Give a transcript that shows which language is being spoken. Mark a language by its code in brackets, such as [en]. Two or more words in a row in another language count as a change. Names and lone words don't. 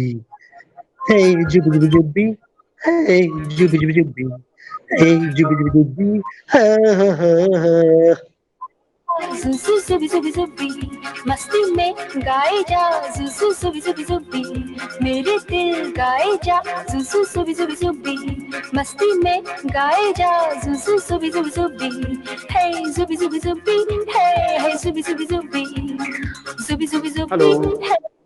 [hi] Hey, jubby, jubby, jubby. Hey, jubby, jubby, jubby. Hey, jubby, jubby, jubby. Ha, ha, ha, ha. Zuzu zubi zubi zubi मस्ती में गाए जा जुजू zubi zubi zubi मेरे दिल गाए जा जुजू zubi zubi zubi मस्ती में गाए जा जुजू zubi zubi zubi hey zubi zubi zubi hey hey zubi zubi zubi zubi zubi zubi hey